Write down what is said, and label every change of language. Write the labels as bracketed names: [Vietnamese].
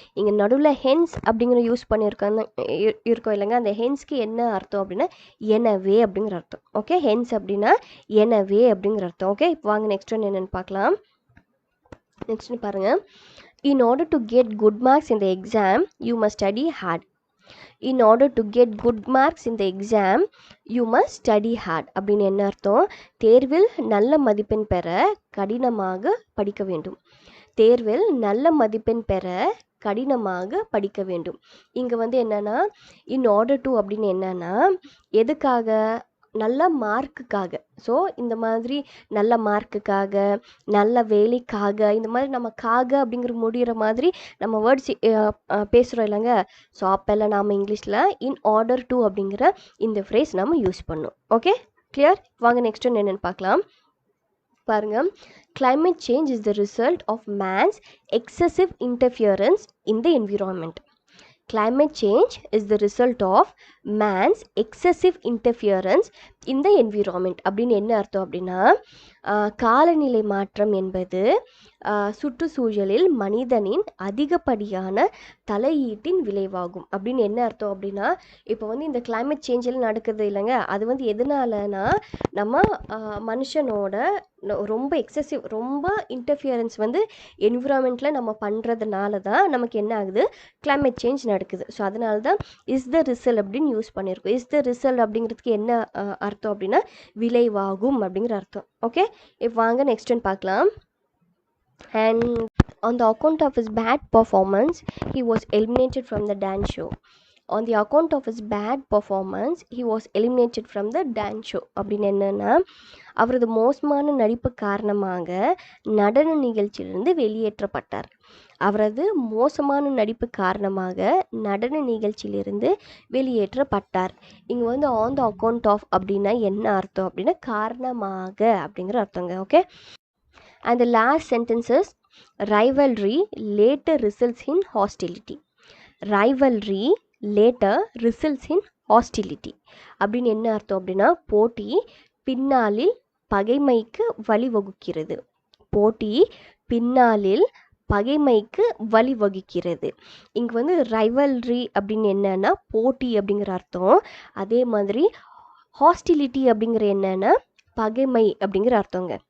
[Tamil] இங்கே நடுவில் ஹென்ஸ் அப்படிங்கிற யூஸ் இருக்கோம் இல்லைங்க, அந்த ஹென்ஸ்க்கு என்ன அர்த்தம் அப்படின்னா எனவே அப்படிங்கிற அர்த்தம். ஓகே, ஹென்ஸ் அப்படின்னா எனவே அப்படிங்கிற அர்த்தம். ஓகே, இப்போ வாங்க நெக்ஸ்ட் ஒன் என்னென்னு பார்க்கலாம். நெக்ஸ்ட்னு பாருங்கள். [English] In order to get good marks in the exam, you must study hard. In order to get good marks in the exam, you must study hard. [Tamil] அப்படின்னு என்ன அர்த்தம், தேர்வில் நல்ல மதிப்பெண் பெற கடினமாக படிக்க வேண்டும். தேர்வில் நல்ல மதிப்பெண் பெற கடினமாக படிக்க வேண்டும். இங்கே வந்து என்னன்னா இன் ஆர்டர் டு அப்படின்னு என்னன்னா எதுக்காக, நல்ல மார்க்குக்காக. ஸோ இந்த மாதிரி நல்ல மார்க்குக்காக, நல்ல வேலைக்காக, இந்த மாதிரி நம்ம காக அப்படிங்கிற முடிகிற மாதிரி நம்ம வேர்ட்ஸ் பேசுகிறோம் இல்லைங்க. ஸோ அப்போல்லாம் நாம் இங்கிலீஷில் இன் ஆர்டர் டு அப்படிங்கிற இந்த ஃப்ரேஸ் நம்ம யூஸ் பண்ணோம். Okay, clear? வாங்க நெக்ஸ்ட் ஒன்று என்னென்னு பார்க்கலாம். பாருங்க. [English] Climate change is the result of man's excessive interference in the environment. Climate change is the result of man's excessive interference in the environment. [Tamil] அப்படின்னு என்ன அர்த்தம் அப்படின்னா, காலநிலை மாற்றம் என்பது சுற்றுச்சூழலில் மனிதனின் அதிகப்படியான தலையீட்டின் விளைவாகும். அப்படின்னு என்ன அர்த்தம் அப்படின்னா, இப்போ வந்து இந்த கிளைமேட் சேஞ்செல்லாம் நடக்குது இல்லைங்க, அது வந்து எதனாலனா நம்ம மனுஷனோட ரொம்ப எக்ஸசிவ், ரொம்ப இன்டர்ஃபியரன்ஸ் வந்து என்விரான்மெண்ட்டில் நம்ம பண்ணுறதுனால தான் நமக்கு என்ன ஆகுது, கிளைமேட் சேஞ்ச் நடக்குது. ஸோ அதனால தான் இஸ் த ரிசல்ட் அப்படின்னு யூஸ் பண்ணியிருக்கோம். இஸ் த ரிசல்ட் அப்படிங்கிறதுக்கு என்ன அர்த்தம் அப்படின்னா விளைவாகும் அப்படிங்கிற அர்த்தம். ஓகே, இப்போ வாங்க நெக்ஸ்ட் ஒன் பார்க்கலாம். [English] And on the account of his bad performance, he was eliminated from the dance show. On the account of his bad performance, he was eliminated from the dance show. [Tamil] அப்படின்னு என்னன்னா, அவரது மோசமான நடிப்பு காரணமாக நடன நிகழ்ச்சியிலிருந்து வெளியேற்றப்பட்டார். அவரது மோசமான நடிப்பு காரணமாக நடன நிகழ்ச்சியிலிருந்து வெளியேற்றப்பட்டார். இங்கே வந்து ஆன் த அக்கௌண்ட் ஆஃப் அப்படின்னா என்ன அர்த்தம் அப்படின்னா காரணமாக அப்படிங்கிற அர்த்தங்க. [English] Okay, and the last sentence is rivalry later results in hostility. Rivalry later results in hostility. [Tamil] அப்படின்னு என்ன அர்த்தம் அப்படின்னா போட்டி பின்னாளில் பகைமைக்கு வழிவகுக்கிறது. போட்டி பின்னாளில் பகைமைக்கு வழிவகுக்கிறது. இங்கே வந்து ரைவல்ரி அப்படின்னு என்னன்னா போட்டி அப்படிங்கிற அர்த்தம். அதே மாதிரி ஹாஸ்டிலிட்டி அப்படிங்கிற என்னன்னா பகைமை அப்படிங்கிற அர்த்தங்க.